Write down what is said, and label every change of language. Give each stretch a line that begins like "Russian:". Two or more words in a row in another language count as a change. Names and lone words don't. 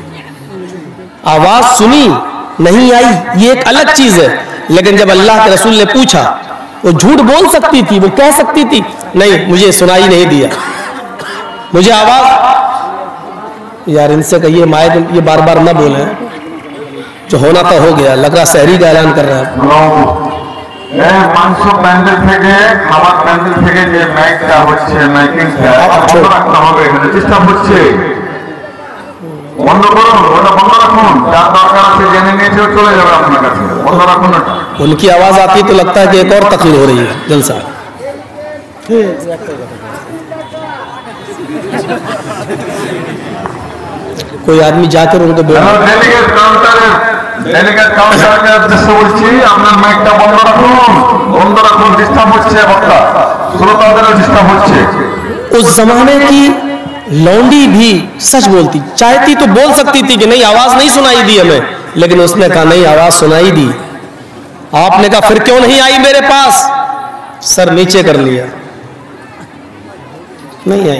Urdu: آواز سنی نہیں آئی یہ ایک الگ چیز ہے، لیکن جب اللہ کے رسول نے پوچھا وہ جھوٹ بول سکتی تھی، وہ کہہ سکتی تھی نہیں مجھے سنائی نہیں دیا، مجھے آواز۔ یار ان سے کہیے مائک یہ بار بار نہ بولیں، جو ہونا تو ہو گیا، لگ رہا سحری کا اعلان کر رہا ہے۔
Bangla: মাংস প্যান্ডেল থেকে খাবার প্যান্ডেল থেকে যে মাইকটা হচ্ছে মাইকিংটা বন্ধ রাখতে হবে, এখানে ডিস্টার্ব হচ্ছে, বন্ধ করুন, ওটা বন্ধ রাখুন, যার দরকার আছে জেনে নিয়েছে চলে যাবে আপনার কাছে, বন্ধ রাখুন ওটা।
Urdu: ان کی آواز آتی تو لگتا ہے کہ ایک اور تقریر ہو رہی ہے جلسہ۔ کوئی آدمی جا کر ان کو بولے
Bangla: ডেলিগেট কাউন্টারকে উদ্দেশ্য বলছি আপনার মাইকটা বন্ধ রাখুন, বন্ধ রাখুন, ডিস্টার্ব হচ্ছে, বক্তা শ্রোতাদেরও ডিস্টার্ব হচ্ছে।
Urdu: اس زمانے کی لونڈی بھی سچ بولتی، چاہتی تو بول سکتی تھی کہ نہیں آواز نہیں سنائی دی ہمیں، لیکن اس نے کہا نہیں آواز سنائی دی۔ آپ نے کہا پھر کیوں نہیں آئی میرے پاس؟ سر نیچے کر لیا، نہیں آئی۔